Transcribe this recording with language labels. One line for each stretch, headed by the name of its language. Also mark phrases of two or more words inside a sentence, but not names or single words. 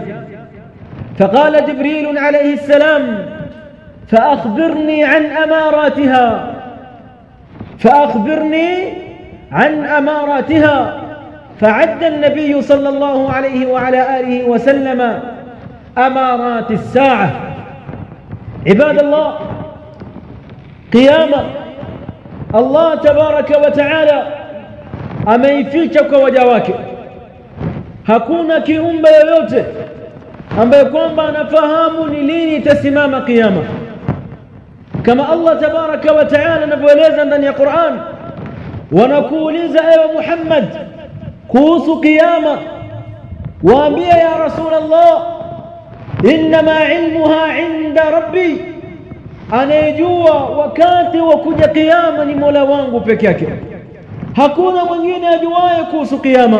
Arabic: فقال جبريل عليه السلام: فأخبرني عن أماراتها، فأخبرني عن أماراتها. فعد النبي صلى الله عليه وعلى آله وسلم أمارات الساعة. عباد الله،
Swahili: قيامة
Arabic: الله تبارك وتعالى
Swahili: ameificha kwa waja wake. Hakuna kiumbe yoyote ambaye kwamba anafahamu ni lini itasimama kiyama, kama
Arabic: الله تبارك وتعالى
Swahili: anavyoeleza ndani ya Qur'an: wanakuuliza ewe Muhammad kuhusu kiyama, waambie ya Rasulullah,
Arabic: إنما علمها عند ربي,
Swahili: anayejua wakati wa kuja kiyama ni Mola wangu peke yake, hakuna mwingine ajuaye kuhusu kiyama.